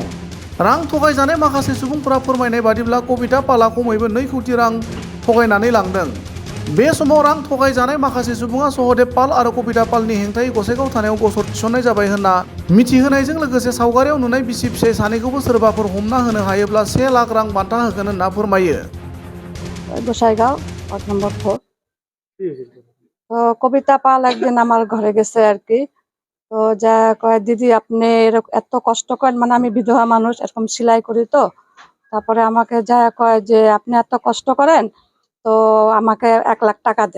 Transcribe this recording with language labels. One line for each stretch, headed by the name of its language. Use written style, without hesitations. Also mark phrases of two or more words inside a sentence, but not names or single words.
Bodo: रां थगायजानाय माखासे सुबुंफोरा फोरमायनाय बादिब्ला कबिता पालआ खमैबो 2 कोटि रां थगायनानै लांदों। बे समाव रां थगायजानाय माखासे सुबुङा सहदेब पाल आरो कबिता पालनि हेंथायै गसाइगाव थानायाव गसर थिसननाय जाबाय होनना मिथिहोनायजों लोगोसे सावगारियाव नुनाय बिसि फिसाय सानैखौबो सोरबाफोर हमना होनो हायोब्ला 1 लाख रां बान्था होगोन होनना फोरमायो।
Bangla: গোসাইগাঁও ওয়ার্ড নম্বর 4। তো কবিতা পাল একদিন আমার ঘরে গেছে আর কি। তো যা কয় দিদি আপনি এত কষ্ট করেন, মানে আমি বিধবা মানুষ, এরকম সেলাই করি। তো তারপরে আমাকে যা কয় যে আপনি এত কষ্ট করেন, তো আমাকে 1 লাখ টাকা দেন।